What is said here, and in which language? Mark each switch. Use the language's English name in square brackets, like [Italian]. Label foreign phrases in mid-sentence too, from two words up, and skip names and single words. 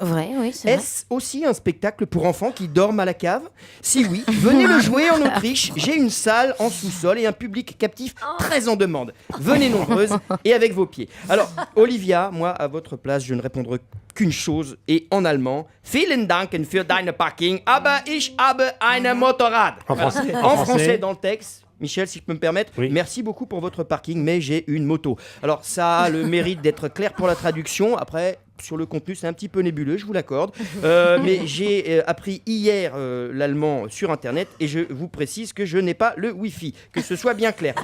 [French] Oui, c'est Est-ce aussi un spectacle pour enfants qui dorment à la cave? Si oui, venez le jouer en Autriche. J'ai une salle en sous-sol et un public captif très en demande. Venez nombreuses et avec vos pieds. Alors, Olivia, moi, à votre place, je ne répondrai qu'une chose, et en allemand: [German] Vielen Dank für deine Parking, aber ich habe eine Motorrad. [French] En français, En français, dans le texte. Michel, si je peux me permettre, oui. Merci beaucoup pour votre parking, mais j'ai une moto. Alors, ça a le mérite d'être clair pour la traduction. Après, sur le contenu, c'est un petit peu nébuleux, je vous l'accorde. Mais j'ai appris hier l'allemand sur Internet et je vous précise que je n'ai pas le Wi-Fi, que ce soit bien clair.